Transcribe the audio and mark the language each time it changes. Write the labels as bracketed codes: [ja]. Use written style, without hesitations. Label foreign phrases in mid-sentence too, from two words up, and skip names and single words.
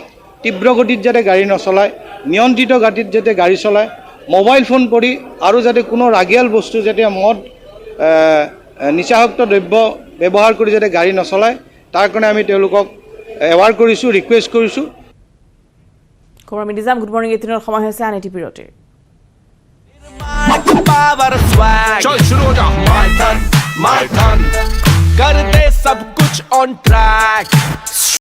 [as] তীব্ৰ গতিত যাতে গাড়ী নচলায়, নিয়ন্ত্ৰিত গতিত যাতে গাড়ী চলায়, মোবাইল ফোন কৰি আৰু যাতে কোনো ৰাগিয়াল বস্তু যাতে মদ নিচাযুক্ত দ্ৰব্য ব্যৱহাৰ কৰি যাতে গাড়ী নচলায় তাৰ কাৰণে আমি তেওঁলোকক এৱাৰ কৰিছোঁ, ৰিকুৱেষ্ট কৰিছোঁ। কৰ্মী নিজাম, [en] good morning. [as] এতিয়াৰ সময় হৈছে আন এটি বিৰতিৰ। [hi] चल शुरू हो जा [en] my turn [hi] कर दे सब कुछ [en] on track.